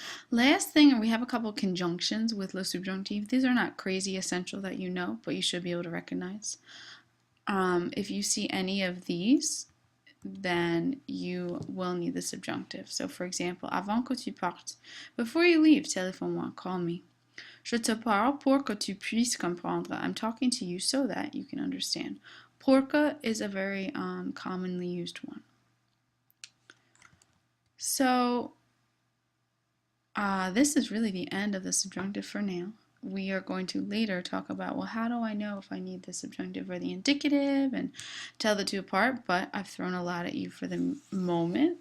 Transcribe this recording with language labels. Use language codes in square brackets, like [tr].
[en] Last thing, we have a couple conjunctions with le subjonctif. These are not crazy essential that you know, but you should be able to recognize. If you see any of these, then you will need the subjunctive. So for example, [fr] avant que tu partes, [en] before you leave, [fr] téléphone-moi, [en] call me. [fr] Je te parle pour que tu puisses comprendre. [en] I'm talking to you so that you can understand. Pour que is a very commonly used one. So this is really the end of the subjunctive for now. We are going to later talk about, well, how do I know if I need the subjunctive or the indicative, and tell the two apart, but I've thrown a lot at you for the moment.